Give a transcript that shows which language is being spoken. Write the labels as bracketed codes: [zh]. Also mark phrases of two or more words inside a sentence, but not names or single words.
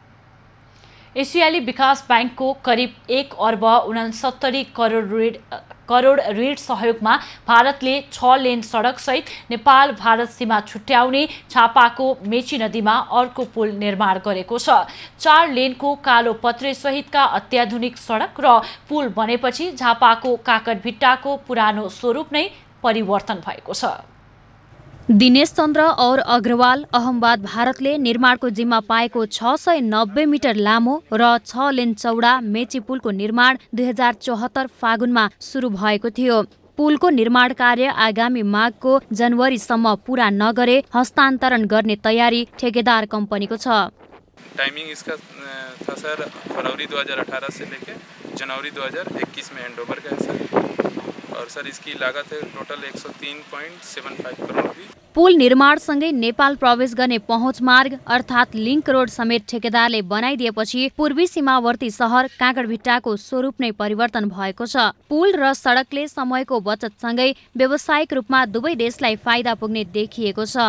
[ne] एसियाली विकास बैंकको करिब 1 अर्ब 69 करोड ऋण सहयोगमा भारतले 6 लेन सडकसहित नेपाल भारत सीमा छुट्याउने छापाको मेची नदीमा अर्को पुल निर्माण गरेको छ। 4 लेनको कालो पत्रे सहितका अत्याधुनिक सडक र पुल बनेपछि झापाको काकरभिट्टाको पुरानो स्वरूप नै परिवर्तन भएको छ। दिनेश चन्द्र और अग्रवाल अहमदाबाद भारतले निर्माणको जिम्मा पाएको 690 मिटर लामो र 6 लेन चौडा मेची पुलको निर्माण 2074 फागुनमा सुरु भएको थियो। पुलको निर्माण कार्य आगामी माघको जनवरीसम्म पूरा नगरे हस्तान्तरण गर्ने तयारी ठेकेदार कंपनीको छ। [hi] टाइमिंग इसका था सर फरवरी 2018 से लेके जनवरी 2021 में हैंडओवर का है सर, और सर इसकी लागत है टोटल 103.75 करोड़ रुपये। [ne] पुल निर्माणसँगै नेपाल प्रवेश गर्ने पहुँच मार्ग अर्थात् लिङ्क रोड समेत ठेकेदारले बनाइदिएपछि पूर्वी सीमावर्ती सहर काँकरभिट्टाको स्वरूप नै परिवर्तन भएको छ। पुल र सडकले समयको बचतसँगै व्यावसायिक रूपमा दुवै देशलाई फाइदा पुग्ने देखिएको छ।